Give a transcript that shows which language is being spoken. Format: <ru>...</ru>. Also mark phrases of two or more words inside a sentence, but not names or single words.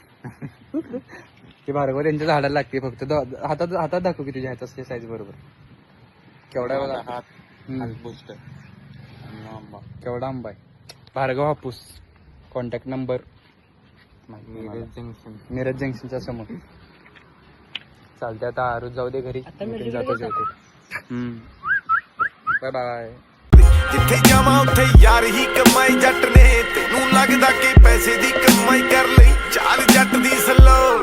<mr>ते भार्गव त्यांच्या झाडाला लागते फक्त. हातात दाखव की तुझ्या ह्याचा साईज बरोबर केवढा बघा हात. केवढा आंबा आहे. भार्गव हापूस.</mr> <en>contact number</en> <mr>मिरज जंक्शनच्या समोर. चालते आता आरुष जाऊ दे घरी. जातो जेवतो.</mr> <en>bye bye.</en> <pa>ਜਿੱਥੇ ਜਾਵਾਂ ਉੱਥੇ ਯਾਰ ਹੀ ਕਮਾਈ ਜੱਟ ਨੇ ਤੈਨੂੰ ਲੱਗਦਾ ਕਿ ਪੈਸੇ ਦੀ ਕਮਾਈ ਕਰ ਲਈ ਚਾਲ ਜੱਟ ਦੀ ਸਲੋ</pa>